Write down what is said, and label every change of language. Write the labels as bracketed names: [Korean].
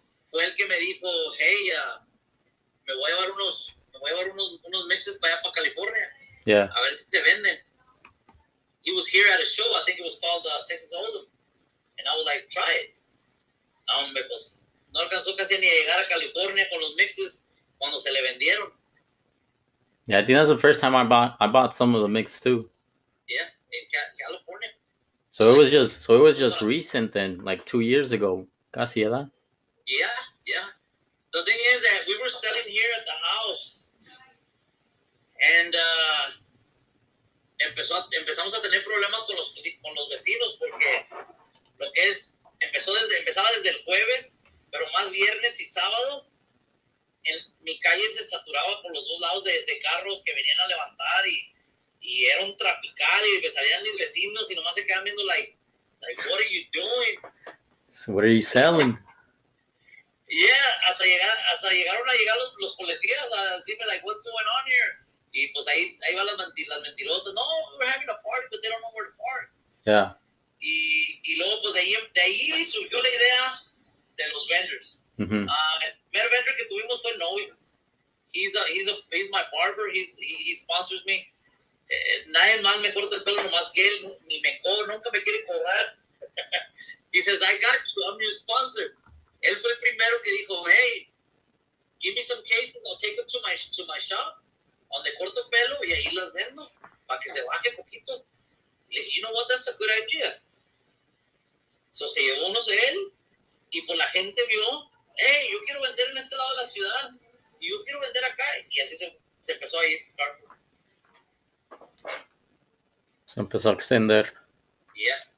[Spanish] Fue el que me dijo, hey, me voy a llevar unos mixes para allá para California. [English] Yeah. [Spanish] A ver si se venden. [English] He was here at a show, I think it was called Texas Hold'em. And I was like, try it. [Spanish] Hombre, pues no alcanzó casi ni a llegar a California con los mixes cuando se le vendieron. [English] Yeah, I think that's the first time I bought some of the mix too. Yeah, in California. So it was just recent then, like 2 years ago. [Spanish] Casi, ¿verdad? [English] Yeah. The thing is that we were selling here at the house, and [Spanish] empezamos a tener problemas con los vecinos porque lo que es empezaba desde el jueves, pero más viernes y sábado. Mi calle se saturaba por los dos lados de carros que venían a levantar y era un trafical y me salían mis vecinos y nomás se quedaban viendo [English] like what are you doing? So what are you selling? [Spanish] Yeah, hasta llegaron a llegar los policías a decirme [English] like what's going on here? [Spanish] Y pues ahí van las mentirotas. [English] No, we're having a party, but they don't know where to park. Yeah. [Spanish] Y luego pues de ahí surgió la idea de los vendors. Mm-hmm. El primer vendor que tuvimos fue Noe. [English] He's my barber. He sponsors me. [Spanish] Nadie más me corta el pelo nomás que él, ni me cobra, nunca me quiere cobrar. [English] He says, I got you, I'm your sponsor. [Spanish] Él fue el primero que dijo, hey, [English] give me some cases, I'll take them to my shop, [Spanish] donde corto el pelo y ahí las vendo, para que se baje poquito. Le dije, [English] you know what, that's a good idea. [Spanish] So se llevó unos de él, y pues la gente vio, hey, yo quiero vender en este lado de la ciudad, y yo quiero vender acá, y así se empezó a ir. Se empezó a extender. [English] Yeah.